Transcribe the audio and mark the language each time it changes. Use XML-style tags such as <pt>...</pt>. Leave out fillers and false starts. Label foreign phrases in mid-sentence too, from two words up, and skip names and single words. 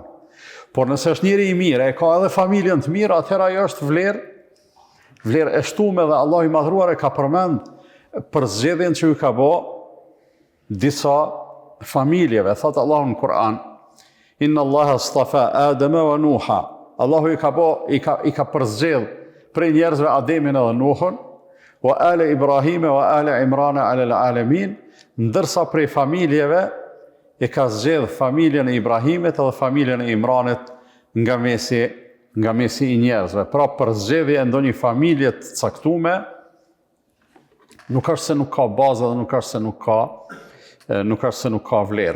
<sq>Por nëse është njeri i mirë, e ka edhe familjen të mirë, atëherë ajo është vlerë e shtume dhe Allah i madhruar e ka përmend për zgjedhjen që ju ka bë disa familjeve. Thotë Allahu në Kur'an,</sq> <ar>إن الله اصطفى آدم ونوحا.</ar> <sq>Allahu i ka përzgjedh prej njerëzve Ademin edhe Nuhun,</sq> <ar>وآل إبراهيم وآل عمران على العالمين,</ar> <sq>ndërsa prej familjeve i ka zgjedh familjen e Ibrahimit edhe familjen e Imranit nga mesi i njerëzve. Pra për zgjedhje e ndonjë familje të caktume, nuk është se nuk ka bazë dhe nuk është se nuk ka vlerë.</sq>